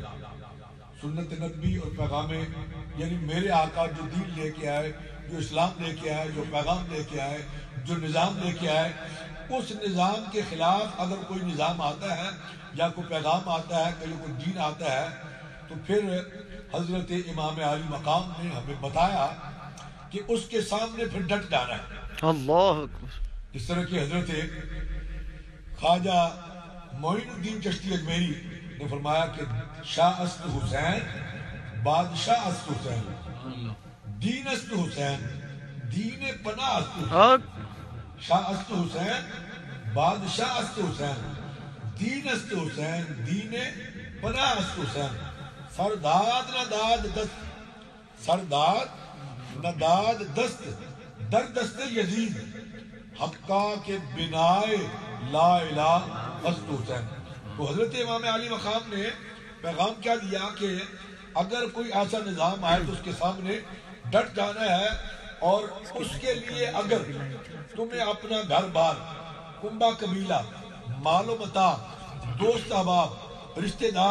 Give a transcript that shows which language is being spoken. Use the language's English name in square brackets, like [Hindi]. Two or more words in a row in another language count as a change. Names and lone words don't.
[Urdu] سنت نبی اور پیغام یعنی میرے آقا جو دین لے کے آئے، جو اسلام لے کے آئے، جو پیغام لے کے آئے، جو نظام لے کے آئے، اس نظام کے خلاف اگر کوئی نظام آتا ہے یا کوئی پیغام آتا ہے، کوئی دین آتا ہے، تو پھر حضرت امام عالی مقام نے ہمیں بتایا کہ اس کے سامنے پھر ڈٹ جانا ہے۔ اللہ اکبر۔ اس طرح کی حضرت خواجہ معین الدین چشتی اجمیری نے فرمایا کہ [Persian] شاہ است حسین بادشاہ است حسین، دین است حسین دین پناہ است حسین، شاہ است حسین بادشاہ است حسین، دین است حسین دین پناہ است حسین، سرداد نہ داد دست، سرداد نہ داد دست در دست یزید، حقا کے بنائے لا الہ است حسین۔ [Urdu] تو حضرت امام علی مقام نے پیغام کیا دیا کہ اگر کوئی ایسا نظام آئے تو اس کے سامنے ڈٹ جانا ہے، اور اس کے لیے اگر تمہیں اپنا گھر بار، کنبہ قبیلہ، مال و متاع، دوست احباب، رشتہ دار،